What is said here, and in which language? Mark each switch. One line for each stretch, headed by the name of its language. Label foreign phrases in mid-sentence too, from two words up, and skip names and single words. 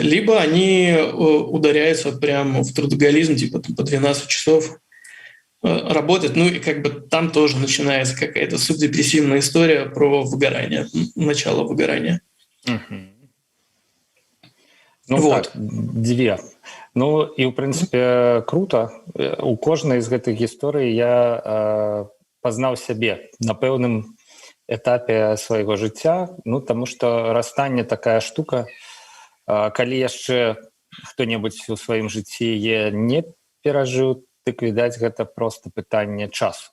Russian: Либо они ударяются прямо в трудоголизм, типа там, по 12 часов работать, ну и как бы там тоже начинается какая-то субдепрессивная история про выгорание, начало выгорания. Ну вот. Так, 2.
Belarusian: Ну і ў прынцыпе круто. У кожнай з гэтых гісторый я пазнаў сябе на пэўным этапе свайго жыцця, ну таму што расстанне такая штука, калі яшчэ хто-небудзь у сваім жыцці не перажыў, дык відаць гэта проста пытанне часу.